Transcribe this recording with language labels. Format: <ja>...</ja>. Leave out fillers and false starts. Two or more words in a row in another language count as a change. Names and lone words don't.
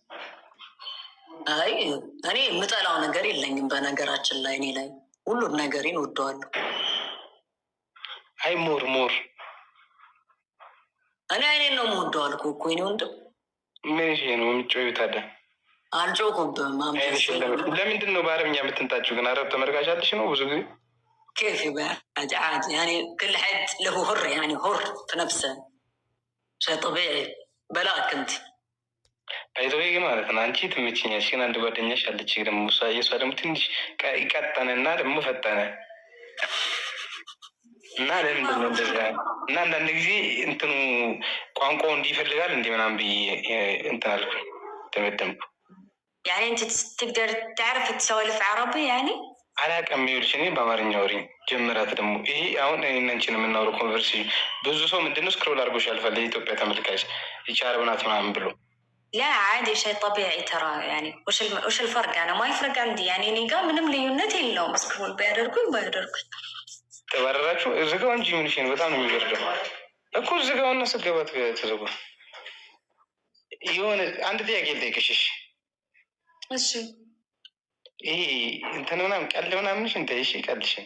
<am>አይ እኔ የምጠላው ነገር የለኝም። በነገራችን ላይ እኔ ላይ ሁሉም ነገሬን ወደዋለሁ። አይ ሞር እኔ አይኔን ነው የምወደው አልኩህ እኮ የእኔ ወንድም። ምን ነው የምትጮይው ታዲያ? አልጮኩም። ለምንድን ነው በአረብኛ የምትንጣችሁ ግን? አረብ ተመልካች አለሽ ነው ብዙ ጊዜ</am> <ar>كيف عاد يعني كل حد له حر يعني حر في نفسه شيء طبيعي بلاك انت</ar> <am>አይዞህ ማለት ነው። አንቺ ትምችኛለሽ ግን አንድ ጓደኛሽ አለች ደግሞ የእሷ ደግሞ ትንሽ ቀጠነ እና ደግሞ ፈጠነ እና ለምንድን ነው እንደዛ? እና አንዳንድ ጊዜ እንትኑ ቋንቋው እንዲፈልጋል እንዲ ምናምን ብዬ እንትን አልኩ ተመደምኩ።</am> <ar>يعني انت تقدر تعرف تسولف عربي يعني</ar> <am>አላውቅም። ይኸውልሽ እኔ በአማርኛ ወሬ ጀምራት ደግሞ ይሄ አሁን እኔናንችን የምናወረው ኮንቨርሴሽን ብዙ ሰው ምንድነው ስክሮል አድርጎሽ ያልፋል። የኢትዮጵያ ተመልካች ይቺ አረብ ናት ምናምን ብሎ</am> <ar>لا عادي شيء طبيعي ترى يعني وش الفرق؟ انا ما يفرق عندي يعني</ar> <am>እኔ ጋር ምንም ልዩነት የለውም። ስክሮል ቢያደርጉኝ ባያደርጉኝ ተባረራችሁ እዝጋው እንጂ ምን ነው በጣም ነው የሚወርደው እኮ እዝጋውና ስገባት ተዘጉ። የሆነ አንድ ጥያቄ ልጠይቅሽ እሺ? ይሄ እንትን ምናምን ቀልድ ምናምንሽ እንደ እሺ ቀልድሽን</am>